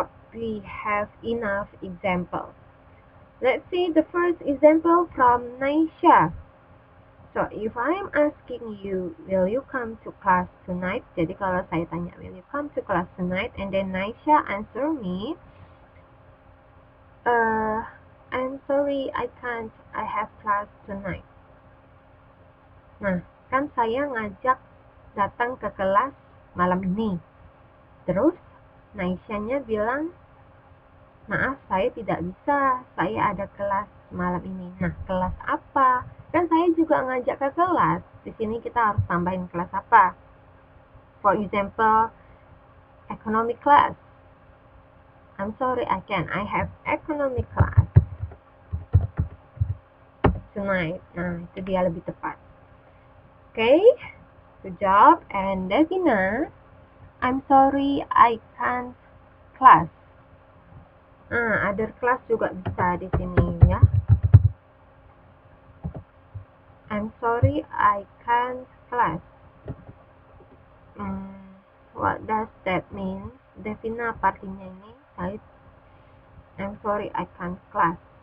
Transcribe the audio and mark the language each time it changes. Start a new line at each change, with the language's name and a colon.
English: We have enough examples. Let's see the first example from Naisha. So, if I'm asking you, will you come to class tonight?
Indonesian: Jadi kalau saya tanya,
English: will you come to class tonight? And then Naisha answer me, I'm sorry, I can't. I have class tonight.
Indonesian: Nah, kan saya ngajak datang ke kelas malam ini. Terus, Naisha-nya bilang, maaf, saya tidak bisa. Saya ada kelas malam ini. Nah, kelas apa? Kan saya juga ngajak ke kelas. Di sini kita harus tambahin kelas apa.
English: For example, economic class. I'm sorry, I can't. I have economic class tonight.
Indonesian: Nah, itu dia lebih tepat.
English: Okay, good job. And Devina, I'm sorry, I can't class. Other class
Indonesian: juga bisa di sini ya.
English: I'm sorry, I can't class. What does that mean? Devina,
Indonesian: apa artinya ini?
English: I'm sorry, I can't class.